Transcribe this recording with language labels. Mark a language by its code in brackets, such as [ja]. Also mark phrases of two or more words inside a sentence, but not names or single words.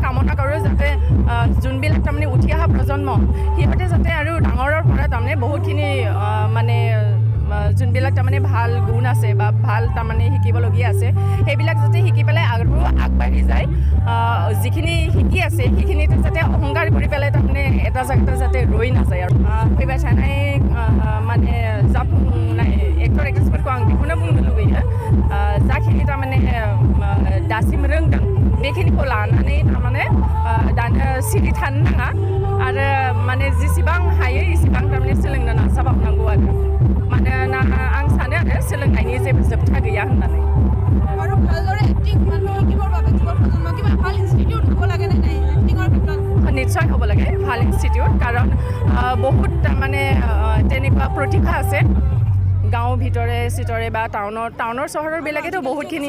[as] কামনা কৰোঁ যাতে যোনবিলাক তাৰমানে উঠি অহা প্ৰজন্ম সিহঁতে যাতে আৰু ডাঙৰৰ পৰা তাৰমানে বহুতখিনি মানে যোনবিলাক তাৰমানে ভাল গুণ আছে বা ভাল তাৰমানে শিকিবলগীয়া আছে সেইবিলাক যাতে শিকি পেলাই আৰু আগবাঢ়ি যায় যিখিনি শিকি আছে সেইখিনিতে যাতে অহংকাৰ কৰি পেলাই তাৰমানে এটা জেগাতে যাতে ৰৈ নাযায় আৰু [brx] फैबाय थानाय माने जाफुंनाय एक्टर एक्ट्रेसफोरखौ आं बेखौनो बुंनो लुबैयो जाखिनि थारमाने दासिम रोंदों बेखिनिखौ लानानै थारमाने दानो सिरि थानो नाङा आरो माने जेसेबां हायो एसेबां थारमाने सोलोंनो नाजाबावनांगौ आरो मानोना आं सानो आरो सोलोंनायनि जेबो जोबथा गैया होननानै [as] আৰু ভালদৰে এক্টিং মানুহ শিকিবৰ বাবে কিবা ভাল ইনষ্টিটিউট হ'ব লাগে নে নাই এক্টিঙৰ ক্ষেত্ৰত নিশ্চয় হ'ব লাগে ভাল ইনষ্টিটিউট কাৰণ বহুত মানে তেনেকুৱা প্ৰতিভা আছে গাঁও ভিতৰে চিতৰে বা টাউনৰ চহৰবিলাকেতো বহুতখিনি